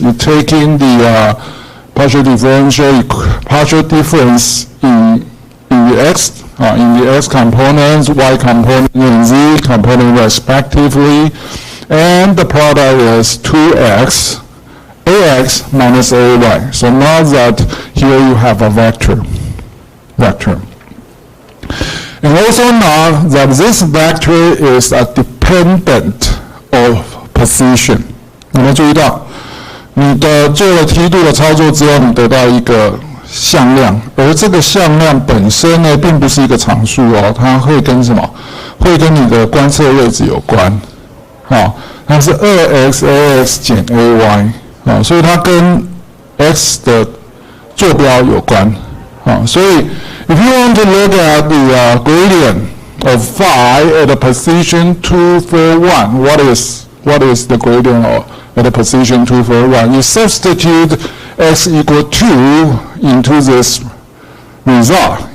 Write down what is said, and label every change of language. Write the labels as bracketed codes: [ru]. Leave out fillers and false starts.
[en] You're taking the partial difference in the x components, y component, and z component respectively, and the product is 2x ax minus ay. So now that here you have a vector. And also now that this vector is a dependent of position. [zh] 有没有注意到？你的做了梯度的操作之后，你得到一个向量，而这个向量本身呢，并不是一个常数哦，它会跟什么？会跟你的观测位置有关。它是2x ax 减 ay 所以它跟 x 的坐标有关。 [en] 所以 if you want to look at the gradient of phi at a position 2, 4, 1, what is the gradient at a position 2, 4, 1? You substitute x equal 2 into this result.